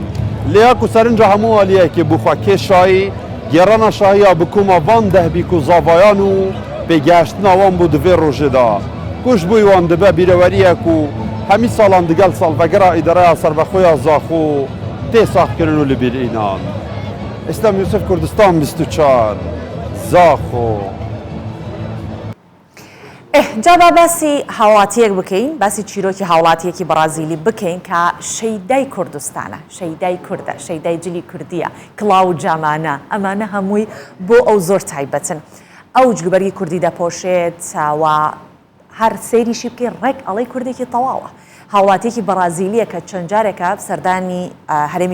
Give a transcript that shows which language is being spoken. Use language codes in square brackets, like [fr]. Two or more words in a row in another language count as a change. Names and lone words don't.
[ku] Lêya ku serinca hemû aliyekê bû xwe kêşayî, gêrana şahiya bikûma van 10 bîk û zavayan û pêgeheştina wan bû di vê rojê de. Ku ji bo wan dibe bîreweriyek û hemî salan digel salvegera îdareya serbexweya Zaxû tê saxkirin û li bîrînan. İslam Yusuf Kurdistan 24 Zaxû. [ckb] جا باسی هاوڵاتیەک بکەین باسی چیرۆکی هاوڵاتیەکی بەرازیلی بکەین کە شەیدای کوردستانە شەیدای کووردە شەیدای جلی کوردیە کڵاو جامانە ئەمانە هەمووی بۆ ئەو زۆر تایبەتن ئەو جلوبەرگی کوردی دەپۆشێت و هەر سەیریشی بکەین ڕێک ئەڵەی کوردێکی تەواوە هاوڵاتیەکی بەرازیلیە کە چەند جارێکە سەردانی هەرێمی